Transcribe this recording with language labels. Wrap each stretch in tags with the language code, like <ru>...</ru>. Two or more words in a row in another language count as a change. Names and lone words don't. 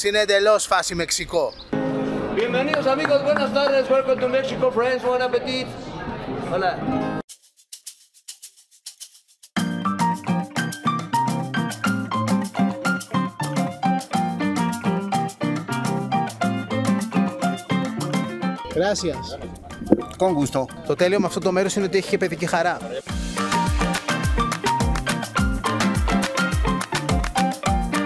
<el>Είναι εντελώς φάση Μεξικό.</el> <es>Bienvenidos amigos, buenas tardes,</es> <en>welcome to Mexico friends,</en> <es>buen appetit. Hola. Gracias. Con gusto.</es> <el>Το τέλειο με αυτό το μέρος είναι ότι έχει και παιδική χαρά.</el>